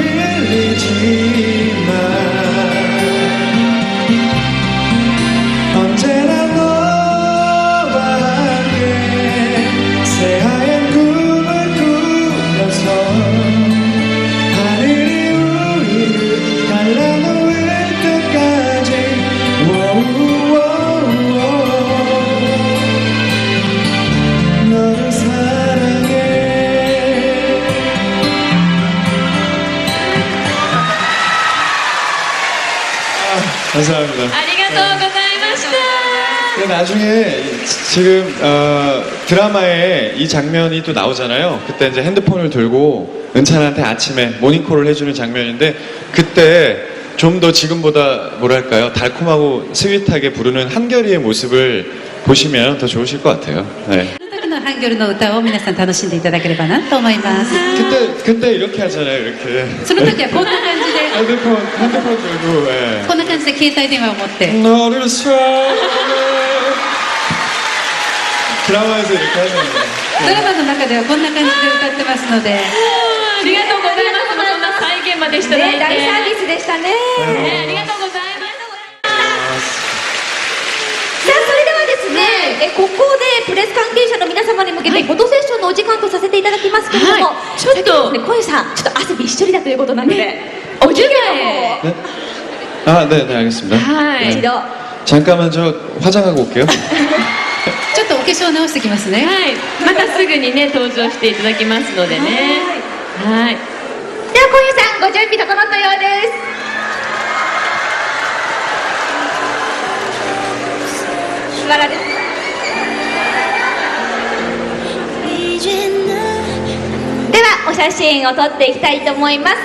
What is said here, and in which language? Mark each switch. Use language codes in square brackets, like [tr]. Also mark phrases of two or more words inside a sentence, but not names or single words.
[ko] 흘리지만 언제나 너와 함께 새하얀 꿈을 꾸면서 하늘이 우리를 갈라놓을 때까지 너를 사랑해. 감사합니다. [ja] ありがとうございました。 [ko] 근데 나중에 지금 드라마에 이 장면이 또 나오잖아요. 그때 이제 핸드폰을 들고 은찬한테 아침에 모닝콜을 해주는 장면인데 그때 좀 더 지금보다 뭐랄까요 달콤하고 스윗하게 부르는 한결이의 모습을 보시면 더 좋으실 것 같아요. 네. [ja] その時のハンギョルの歌を皆さん楽しんでいただければなと思います。 [ko] 그때 이렇게 하잖아요. 이렇게 [ja] その時はこんな感じで、 [ko] 핸드폰 들고 예. [ja] こんな感じで携帯電話を持って、 [ko] 너를 사랑해. 드라마에서 이렇게 하는 거예요. [ja] ドラマの中ではこんな感じで歌ってますので、ありがとうございます。そんな再現までしていただいて、大サービスでしたね。ありがとうございます。さあそれではですね、ここでプレス関係者の皆様に向けてフォトセッションのお時間とさせていただきますけれども、はいちょっと先ほどですね、小遊さんちょっと汗びっしょりだということなので、お準備の方を [ko] 네? 아, 네, 네, 알겠습니다. [ja] はい。一度 [ko] 잠깐만 저 화장하고 올게요. [ja] ちょっとお化粧直してきますね。はい。またすぐにね登場していただきますのでね。はい。では小遊さんご準備整ったようです。しばらくではお写真を撮っていきたいと思います。